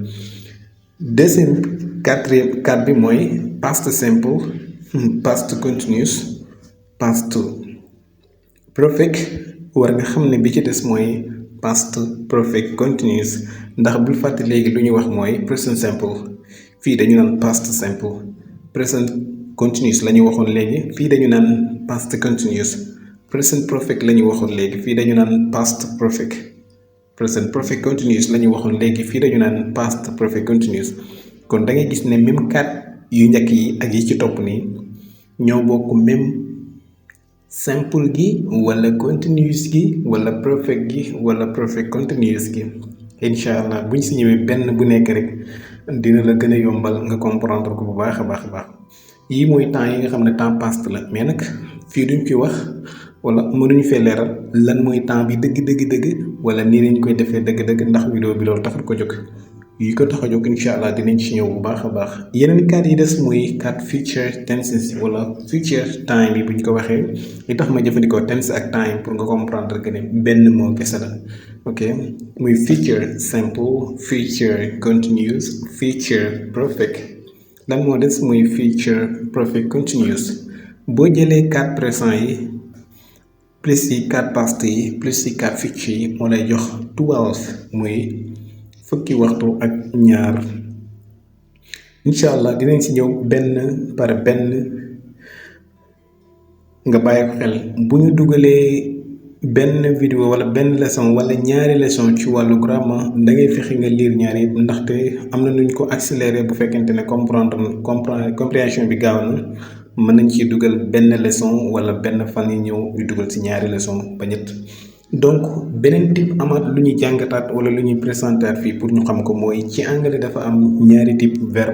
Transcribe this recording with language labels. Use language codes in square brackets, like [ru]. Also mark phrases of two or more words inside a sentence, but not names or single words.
[wo] deuxième 4 bi mooy [en] past simple past continuous past perfect [wo] war nga xam ne bi ci des mooy [en] past perfect continuous [wo] ndax bul fàtte léegi lu ñu wax mooy [en] present simple [wo] fii dañu naan [en] past simple present continuous [wo] la ñu waxoon léegi fii dañu naan [en] past continuous present perfect [wo] la ñu waxoon léegi fii dañu naan [en] past perfect present perfect continuous [wo] la ñu waxoon léegi fii dañu naan [en] past perfect continuous [wo] kon da ngay gis ne même 4 yu njëkk yi ak yi ci topp nii ñoo bokk même simple gi wala continuous gi wala perfect gi wala [en] perfect continuous [wo] gi [ar] incha allah [wo] buñ si ñëwee benn bu nekk rek dina la gën a yombal nga comprendre ko bu baax a baax a baax yii mooy temps yi nga xam ne temps past la mais nag fii duñ fi wax wala mënuñu fee leeral lan mooy temps bi dëgg wala nii lañ koy defee dëgg ndax vidéo bi loolu taxul ko jóg yi ko tax a jóg [ar] incha allah [wo] dinañ ci ñëw bu baax a baax yeneen 4 yi des muy 4 [en] future tenses [wo] wala [en] future time [wo] yi bu ñu ko waxee li tax ma jëfandikoo tense ak time pour nga [fr] comprendre que [wo] ne benn moo kese la ok muy [en] future simple future continuous future perfect [wo] lan moo des muy [en] future perfect continuous [wo] boo jëlee 4 présent yi plus yi 4 past yi plus yi 4 future yi moo lay jox 12 muy fukki waxtu ak ñaar [ar] incha allah [wo] dinañ ci ñëw benn par benn nga bàyyi ko xel bu ñu dugalee benn vidéo wala benn leçon wala ñaari leçon ci wàllu grammaire da ngay fexe nga lire ñaari yëpp ndaxte am na nuñ ko accélérer bu fekkente ne compréhension bi gaaw na mën nañ ci dugal benn leçon wala benn fan yi ñëw ñu dugal ci ñaari leçon ba ñett donc beneen type amaat lu ñuy jàngataat wala lu ñuy présentaat fii pour ñu xam ko mooy ci anglais dafa am ñaari